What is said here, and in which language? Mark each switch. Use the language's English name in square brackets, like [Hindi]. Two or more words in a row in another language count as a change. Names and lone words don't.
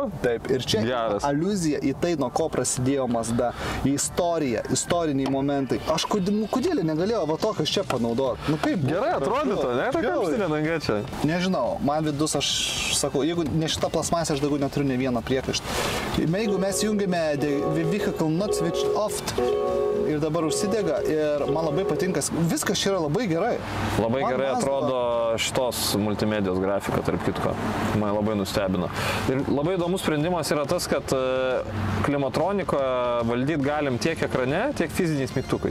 [Lithuanian] Taip, ir čia aliuzija į tai, nuo ko prasidėjo Mazda, į istoriją, istoriniai momentai. Aš kodėl negalėjau va tokias čia panaudoti? Nu kaip? Gerai atrodytų, ne? Ta kamštinė danga čia. Nežinau, man vidus, aš sakau, jeigu ne šita plasmasė, aš daugiau neturiu ne vieną priekaištą. Jeigu mes jungiame [English] vehicle not switched off [Lithuanian] ir dabar užsidega ir man labai patinka, viskas čia yra labai gerai. Labai gerai atrodo šitos multimedijos grafika, tarp kitko. Man labai nustebino. Ir labai įdomus sprendimas yra tas, kad klimatroniką valdyti galim tiek ekrane, tiek fiziniais mygtukais.